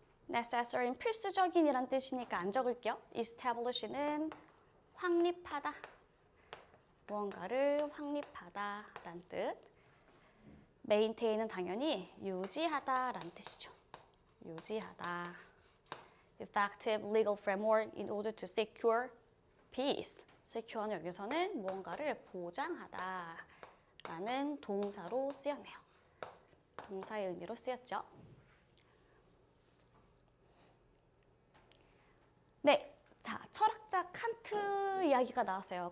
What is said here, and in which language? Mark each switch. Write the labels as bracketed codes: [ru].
[ko] necessary는 필수적인이란 뜻이니까 안 적을게요. establish는 확립하다. 무언가를 확립하다라는 뜻. maintain은 당연히 유지하다라는 뜻이죠. 유지하다. [en] Effective legal framework in order to secure peace. [ko] secure는 여기서는 무언가를 보장하다 라는 동사로 쓰였네요. 동사의 의미로 쓰였죠. 네, 자, 철학자 칸트 이야기가 나왔어요.